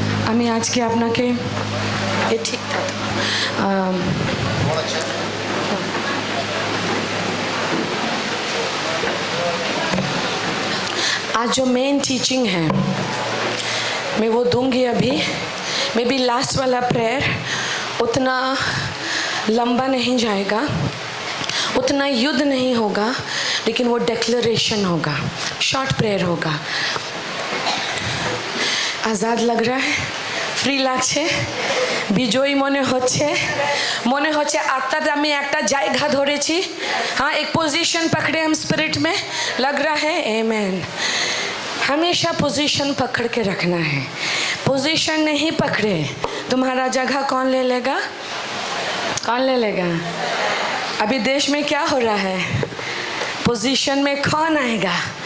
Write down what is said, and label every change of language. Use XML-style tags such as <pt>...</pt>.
<bn>আমি আজকে আপনাকে ঠিক</bn> <hi>आज जो मेन टीचिंग है मैं वो दूंगी अभी। मे बी लास्ट वाला प्रेयर उतना लंबा नहीं जाएगा, उतना युद्ध नहीं होगा, लेकिन वो डिक्लेरेशन होगा, शॉर्ट प्रेयर होगा। आज़ाद लग रहा है,</hi> <bn>फ्री লাগছে, বিজয়ী মনে হচ্ছে, মনে হচ্ছে আত্মাতে আমি একটা জায়গা ধরেছি।</bn> <hi>हाँ, एक पोजीशन पकड़े हम स्पिरिट में, लग रहा है। आमेन। हमेशा पोजीशन पकड़ के रखना है। पोजीशन नहीं पकड़े तुम्हारा जगह कौन ले लेगा? कौन ले लेगा? अभी देश में क्या हो रहा है? पोजीशन में कौन आएगा?</hi>